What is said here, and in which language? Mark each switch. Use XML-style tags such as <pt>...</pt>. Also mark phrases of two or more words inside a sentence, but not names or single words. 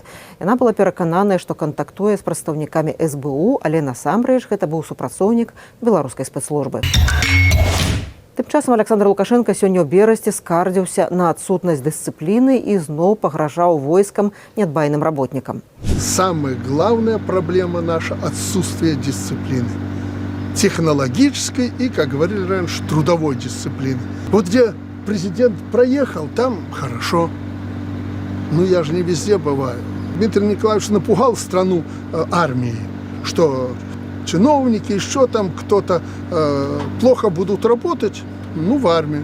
<be>Яна была перакананая, што кантактуе з прадстаўнікамі СБУ, але насамрэч гэта быў супрацоўнік беларускай спецслужбы. Тым часам Александр Лукашенко сёння ў берасці скардзіўся на адсутнасць дысцыпліны і зноў пагражаў войскам неадбайным работнікам.</be> <ru>Самая главная проблема наша – отсутствие дисциплины. Технологической и, как говорили раньше, трудовой дисциплины. Вот где президент проехал, там хорошо. Ну, я же не везде бываю. Дмитрий Николаевич напугал страну армией, что чиновники, еще там кто-то плохо будут работать, в армию.</ru>